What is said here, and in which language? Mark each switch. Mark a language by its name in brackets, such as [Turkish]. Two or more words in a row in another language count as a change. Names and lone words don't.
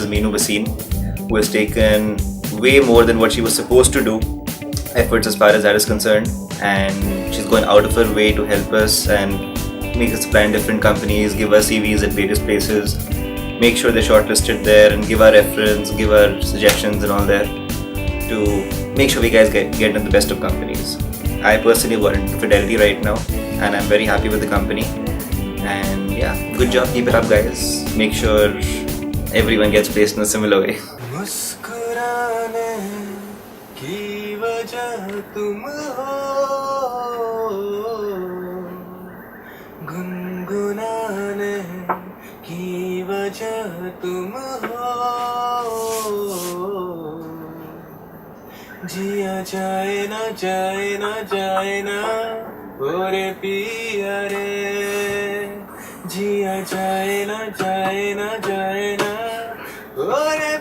[English] Meenu Basin, who has taken way more than what she was supposed to do efforts as far as that is concerned, and she's gone out of her way to help us and make us apply in different companies, give us CVs at various places, make sure they're shortlisted there, and give our reference, give our suggestions and all there to make sure we guys get into the best of companies. I personally warrant Fidelity right now and I'm very happy with the company, and yeah, good job, keep it up guys. Make sure everyone gets placed in a similar way. [Hindi] तुम हो गुनगुनाने की वजह तुम हो जिया जाए ना जाए ना जाए ना ओरे पिया रे जिया जाए ना जाए ना जाए ना ओरे